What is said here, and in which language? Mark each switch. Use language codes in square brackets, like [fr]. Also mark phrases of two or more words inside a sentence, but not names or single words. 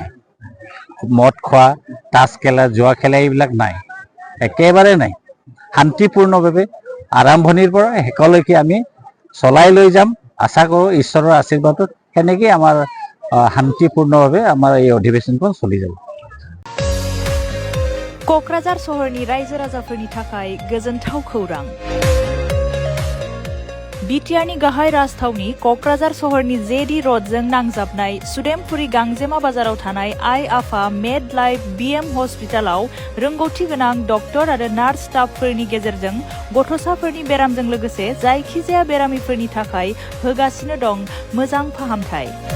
[as] মদ খোৱা, তাছ খেলা, জুৱা খেলা এইবিলাক নাই, একেবাৰে নাই। শান্তিপূৰ্ণভাৱে আৰম্ভণিৰ পৰা শেষলৈকে আমি চলাই লৈ যাম। আশা কৰোঁ ঈশ্বৰৰ আশীৰ্বাদত সেনেকেই আমাৰ শান্তিপূৰ্ণভাৱে আমাৰ এই অধিৱেশনখন চলি যাব। [brx] क'क्राझार सहरनि रायजो राजाफोरनि थाखाय गोजोनथाव खौरां। बिटिआरनि गाहाय राजथावनि क'क्राझार सहरनि जेडी र'डजों नांजाबनाय सुदेमपुरी गांजेमा बाजाराव थानाय आइ आफा मेड लाइफ बिएम हस्पिटालाव रोंगौथि गोनां डक्टर आरो नार्स स्टाफफोरनि गेजेरजों गथ'साफोरनि बेरामजों लोगोसे जायखिजाया बेरामिफोरनि थाखाय होगासिनो दं मोजां फाहामथाय।